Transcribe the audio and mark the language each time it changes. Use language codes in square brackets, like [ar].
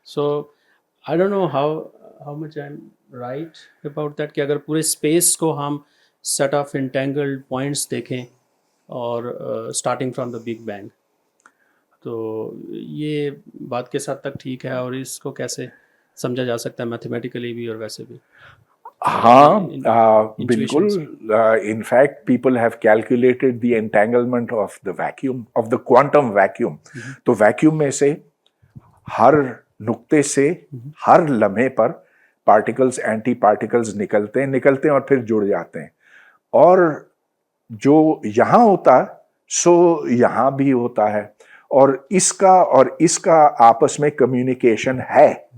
[en] so I don't know how much I am right about that, [ur] کہ اگر پورے space کو ہم سیٹ آف انٹینگلڈ پوائنٹس دیکھیں اور [en] starting from the big bang, [ur] تو یہ بات کس حد تک ٹھیک ہے, اور اس کو کیسے سمجھا جا سکتا ہے میتھمیٹیکلی بھی اور ویسے بھی؟ ہاں بالکل. [en] In fact people have calculated the entanglement of the vacuum, of the quantum vacuum. [ur] تو ویکیوم میں سے ہر نقطے سے ہر لمحے پر پارٹیکلز, اینٹی پارٹیکلز نکلتے ہیں اور پھر جڑ جاتے ہیں. اور جو یہاں ہوتا سو یہاں بھی ہوتا ہے, اور اس کا آپس میں کمیونیکیشن ہے.